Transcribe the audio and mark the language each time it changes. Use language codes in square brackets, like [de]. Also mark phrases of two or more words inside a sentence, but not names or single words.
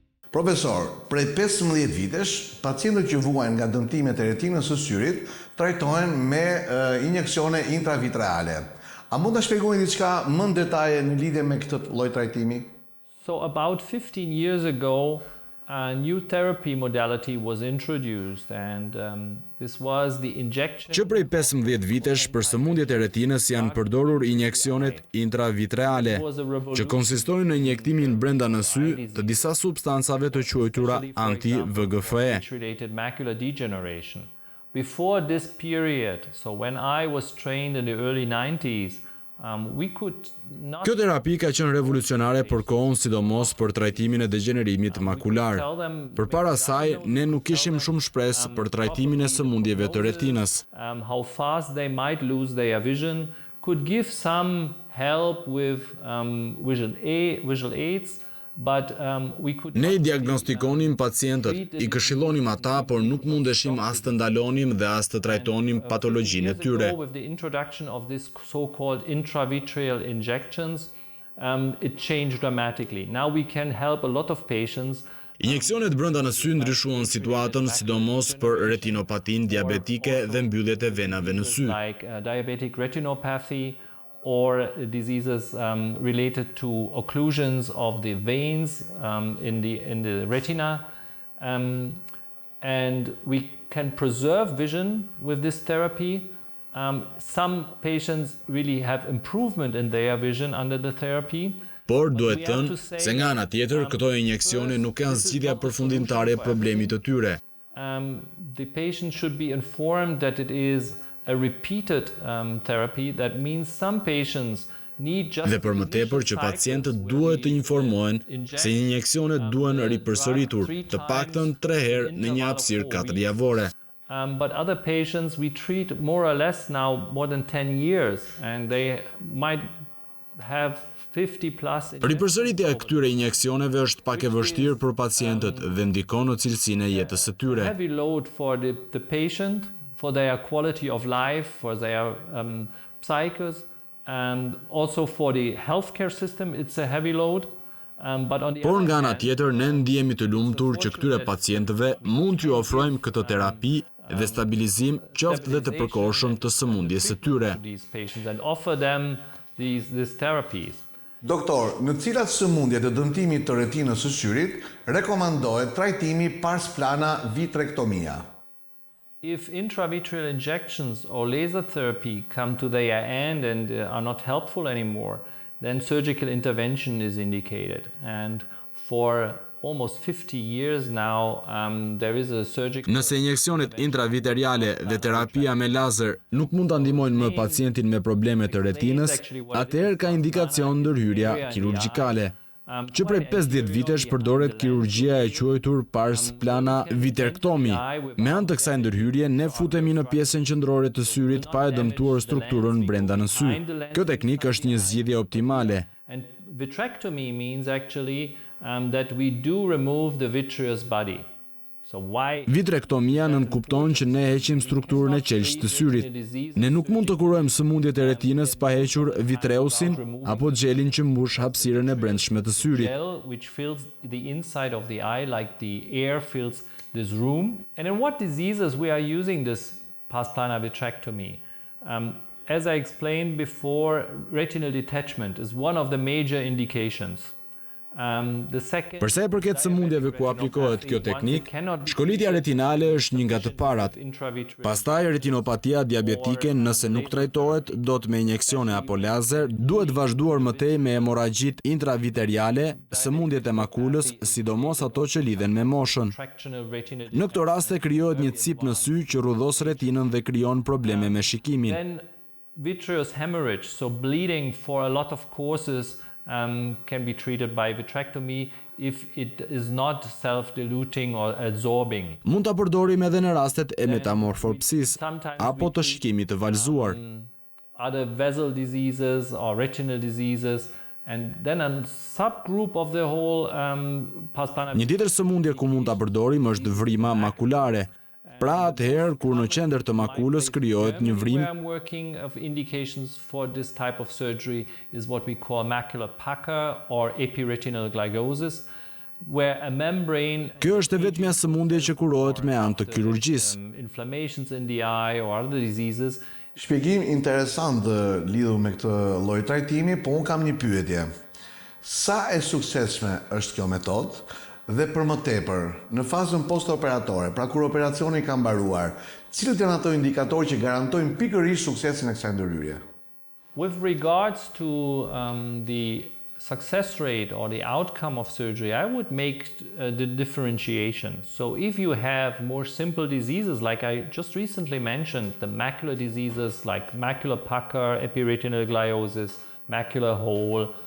[sq] Profesor, prej 15 vitesh, pacientët që vuajnë nga dëmtimet e retinës së syrit trajtohen me injeksione intravitreale. A mund të shpjegoni diçka më në detaje në lidhje me këtë lloj trajtimi? [en] So about 15 years ago, a new therapy modality was introduced and this was the injection. [sq] Që prej 15 vitesh për sëmundjet e retinës janë përdorur injeksionet intravitreale, që konsistojnë në injektimin brenda në sy të disa substancave të quajtura anti-VEGF-e. [en] Before this period, so when I was trained in the early 90s, [sq] Kjo terapi ka qenë revolucionare për kohën, sidomos për trajtimin e degenerimit makular. Përpara saj, ne nuk kishim shumë shpresë për trajtimin e sëmundjeve të retinës. [en] How fast they might lose their vision could give some help with visual aids. [sq] Ne i diagnostikonim pacientët, i këshillonim ata, por nuk mundeshim as të ndalonim dhe as të trajtonim patologjinë e tyre. [en] With the introduction of this so-called intravitreal injections, it changed dramatically. Now we can help a lot of patients. [sq] Injeksionet brenda në sy ndryshuan situatën, sidomos për retinopatin diabetike dhe mbylljet e venave në sy. [en] Like diabetic retinopathy, or diseases related to occlusions of the veins in the retina. And we can preserve vision with this therapy. Some patients really have improvement in their vision under the therapy. [sq] Por duhet thënë se nga ana tjetër këto injeksione nuk janë zgjidhja përfundimtare e problemit të tyre. [en] The patient should be informed that it is a repeated therapy. That means some patients need just. [sq] Dhe për më tepër që pacientët duhet të informohen se injeksionet duhen ripërsëritur të paktën 3 herë në një hapësirë 4 javore. [en] But other patients we treat more or less now more than 10 years and they might have 50 plus. [sq] Ripërsëritja e këtyre injeksioneve është pak e vështirë për pacientët dhe ndikon në cilësinë e jetës së tyre. [en] Heavy load for the patient, for their quality of life, for their psychos, and also for the healthcare system, it's a heavy load. [sq] Por nga ana tjetër, ne ndihemi të lumtur që këtyre pacientëve mund t'ju ofrojmë këtë terapi dhe stabilizim qoftë dhe të përkohshëm të sëmundjes së tyre. Doktor, në cilat sëmundje të dëmtimit të retinës së syrit rekomandohet trajtimi parsplana vitrektomia? [en] If intravitreal injections or laser therapy come to their end and are not helpful anymore, then surgical intervention is indicated. And for almost 50 years now, there is a surgical. [sq] Nëse injeksionet intravitreale dhe terapia me lazer nuk mund ta ndihmojnë më pacientin me probleme të retinës, atëherë ka indikacion ndërhyrja kirurgjikale. Që prej 50 vitesh përdoret kirurgjia e quajtur parsplana vitrektomi. Me anë të kësaj ndërhyrje, ne futemi në pjesën qendrore të syrit pa e dëmtuar strukturën brenda në sy. Kjo teknikë është një zgjidhje optimale. [en] And vitrectomy means actually that we do remove the vitreous body. [sq] Vitrektomia nënkupton që ne heqim strukturën e qelshtë të syrit. Ne nuk mund të kurojmë sëmundjet e retinës pa hequr vitreusin apo xhelin që mbush hapësirën e brendshme të syrit. [en] Which fills the inside of the eye like the air fills this room. And in what diseases we are using this parsplana vitrectomy? As I explained before, retinal detachment is one of the major indications. [sq] Përsa e përket sëmundjeve ku aplikohet kjo teknik, shkolitja retinale është një nga të parat. Pastaj retinopatia diabetike, nëse nuk trajtohet dot me injeksione apo lazer, duhet vazhduar mëtej me hemorragjit intravitreale, sëmundjet e makulës, sidomos ato që lidhen me moshën. Në këto raste krijohet një cip në sy që rrudhos retinën dhe krijon probleme me shikimin. [en] Vitreous hemorrhage, so bleeding for a lot of courses, can be treated by vitrectomy if it is not self-diluting or absorbing. [sq] Mund ta përdorim edhe në rastet e metamorfopsisë apo të shikimit të valzuar. [en] Other vessel diseases or retinal diseases, and then a subgroup of the whole parsplana. [sq] Një tjetër sëmundje ku mund ta përdorim është vrima makulare. Pra atëherë kur në qendër të makulës krijohet një vrim. [en] Working of indications for this type of surgery is what we call macular pucker or epiretinal glycosis. where a membrane [sq] Kjo është e vetmja sëmundje që kurohet me anë të kirurgjisë. [en] Inflammations in the eye or other diseases. [sq] Shpjegim interesant lidhur me këtë lloj trajtimi, po unë kam një pyetje. Sa e suksesshme është kjo metodë dhe për më tepër, në fazën post-operatore, pra kur operacioni ka mbaruar, cilët janë ato indikatorë që garantojnë pikërisht suksesin e kësaj ndërhyrje? [en] With regards to the success rate or the outcome of surgery, I would make the differentiation. So if you have more simple diseases, like I just recently mentioned, the macular diseases like macular pucker, epiretinal gliosis, macular hole,